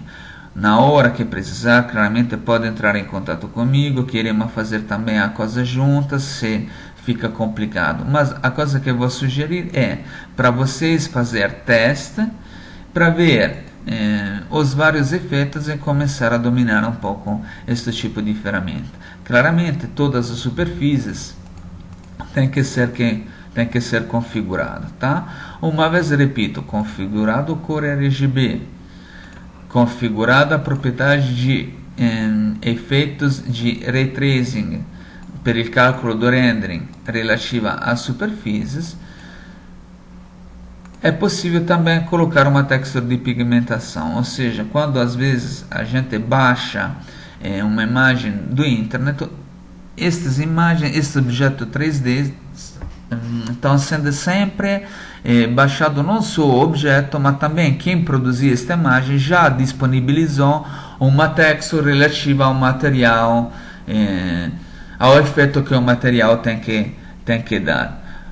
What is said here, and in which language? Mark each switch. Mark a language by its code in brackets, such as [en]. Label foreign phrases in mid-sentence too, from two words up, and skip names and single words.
[pt] Na hora que precisar, claramente pode entrar em contato comigo, queremos fazer também a coisa juntas, se fica complicado, mas a coisa que eu vou sugerir é para vocês fazer teste para ver os vários efeitos e começar a dominar um pouco este tipo de ferramenta. Claramente todas as superfícies têm que ser configuradas, tá? Uma vez repito, configurado cor RGB, configurada a propriedade de efeitos de ray tracing [it] per il calcolo [pt] do rendering relativa às superfícies, é possível também colocar uma textura de pigmentação, ou seja, quando às vezes a gente baixa uma imagem do internet, estas imagens, estes objetos 3D estão sendo sempre baixado não só o objeto, mas também quem produziu esta imagem já disponibilizou uma textura relativa ao material, ao efeito que o material tem que dar.